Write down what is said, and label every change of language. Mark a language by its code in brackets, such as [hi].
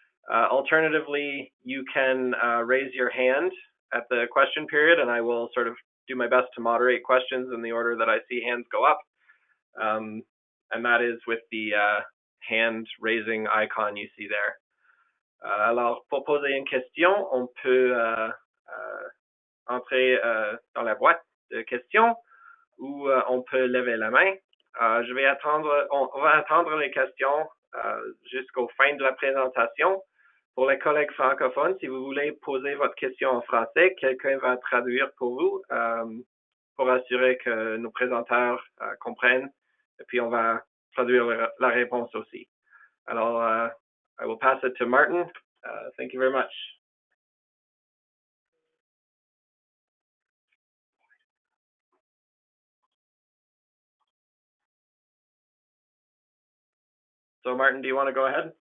[en] Alternatively, you can raise your hand at the question period, and I will sort of do my best to moderate questions in the order that I see hands go up. And that is with the hand raising icon you see there. [fr] Alors, pour poser une question, on peut entrer dans la boîte de questions ou on peut lever la main. Je vais attendre, on va attendre les questions jusqu'au fin de la présentation. Pour les collègues francophones, si vous voulez poser votre question en français, quelqu'un va traduire pour vous pour assurer que nos présentateurs comprennent, et puis on va traduire la réponse aussi. [en] Alors, I will pass it to Martin. Thank you very much. So Martin, do you want to go ahead?